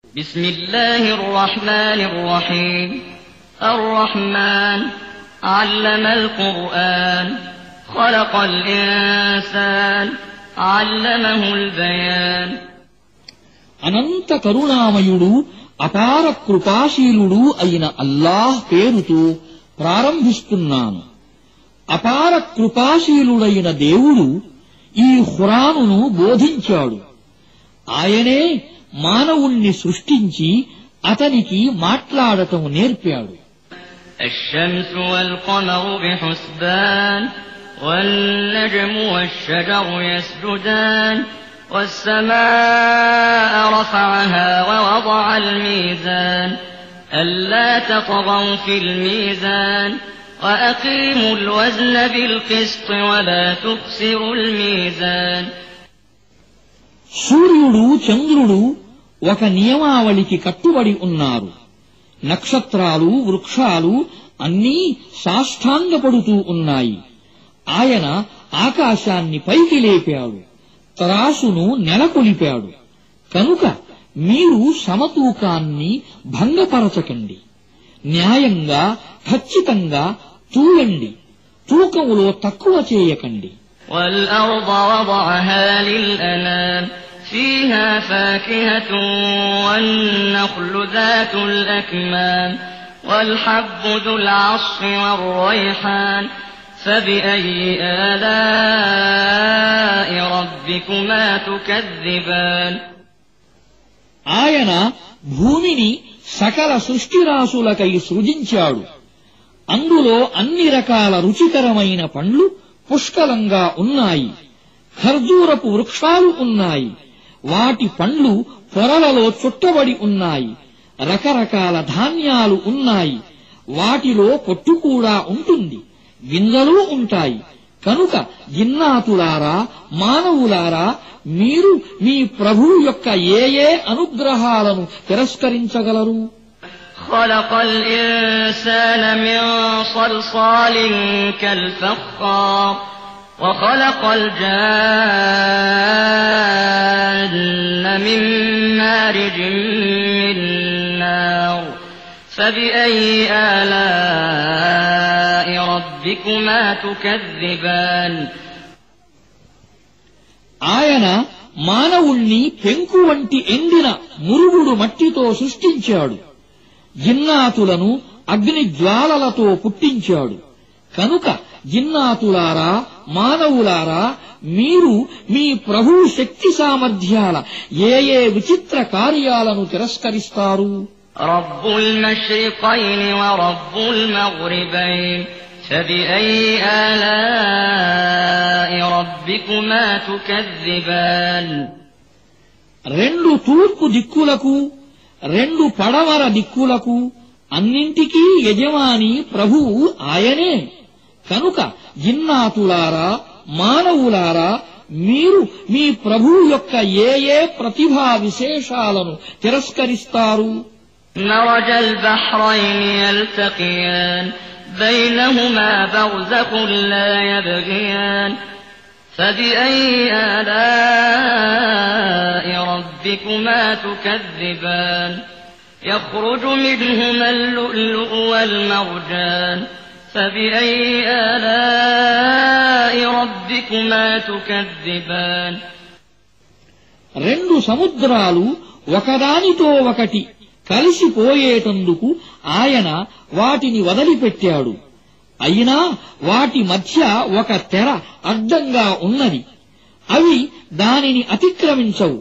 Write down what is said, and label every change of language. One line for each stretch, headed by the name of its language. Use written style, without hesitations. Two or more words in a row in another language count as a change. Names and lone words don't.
Arabic: بسم الله الرحمن الرحيم الرحمن علم القرآن خلق الإنسان علمه البيان
Telugu: అనంత కరుణామయుడు అపార కృపాశీలుడు అయిన అల్లాహ్ పేరుతో ప్రారంభిస్తున్నాను. అపార కృపాశీలుడైన దేవుడు ఈ ఖురానును బోధించాడు. ఆయనే మానవుణ్ణి సృష్టించి అతనికి మాట్లాడటం నేర్పాడు.
Arabic: الشمس والقمر بحسبان والنجم والشجر يسجدان والسماء رفعها ووضع الميزان ألا تطغوا في الميزان وأقيموا الوزن بالقسط ولا تخسروا الميزان.
Telugu: సూర్యుడు చంద్రుడు ఒక నియమావళికి కట్టుబడి ఉన్నారు. నక్షత్రాలు వృక్షాలు అన్నీ సాష్టాంగపడుతూ ఉన్నాయి. ఆయన ఆకాశాన్ని పైకి లేపాడు, త్రాసును నెలకొలిపాడు. కనుక మీరు సమతూకాన్ని భంగపరచకండి. న్యాయంగా ఖచ్చితంగా తూయండి, తూకములో తక్కువ చేయకండి.
Arabic: والأرض وضعها للأنام فيها فاكهة والنخل ذات الأكمام والحب ذو العصف والريحان فبأي آلاء ربكما تكذبان.
Telugu: ఆయన భూమిని సకల సృష్టిరాశులకై సృజించాడు. అందులో అన్ని రకాల రుచికరమైన పండ్లు పుష్కలంగా ఉన్నాయి. ఖర్జూరపు వృక్షాలు ఉన్నాయి. వాటి పండ్లు పొరలలో చుట్టబడి ఉన్నాయి. రకరకాల ధాన్యాలు ఉన్నాయి. వాటిలో పొట్టు కూడా ఉంటుంది, గింజలు ఉంటాయి. కనుక జిన్నాతులారా, మానవులారా, మీరు మీ ప్రభువు యొక్క ఏ ఏ అనుగ్రహాలను తిరస్కరించగలరు?
Arabic: خلق الإنسان من صلصال كالفخار وخلق الجان من مارج من نار فبأي آلاء ربكما تكذبان.
Telugu: ఆయన మానవుణ్ణి పెంకు వంటి ఎండిన మురుగుడు మట్టితో సృష్టించాడు. జిన్నాతులను అగ్ని జ్వాలలతో పుట్టించాడు. కనుక జిన్నాతులారా, మానవులారా, మీరు మీ ప్రభువు శక్తి సామర్థ్యాల ఏ ఏ విచిత్ర కార్యాలను తిరస్కరిస్తారు?
Arabic: رب المشرقين ورب المغربين فبأي آلاء ربكما تكذبان.
Telugu: రెండు తూర్పు దిక్కులకు, రెండు పడమర దిక్కులకు అన్నింటికీ యజమాని ప్రభువు ఆయనే. కనుక జిన్నాతులారా, మానవులారా, మీరు మీ ప్రభువు యొక్క ఏ ఏ ప్రతిభా విశేషాలను తిరస్కరిస్తారు?
Arabic: مرج البحرين يلتقيان بينهما برزخ لا يبغيان فبأي آلاء ربكما تكذبان. يخرج منهما اللؤلؤ والمرجان فبأي آلاء ربكما تكذبان.
Telugu: రెండు సముద్రాలు ఒకదానితో ఒకటి కలిసిపోయేటందుకు ఆయన వాటిని వదిలిపెట్టాడు. అయినా వాటి మధ్య ఒక తెర అడ్డంగా ఉన్నది. అవి దానిని అతిక్రమించవు.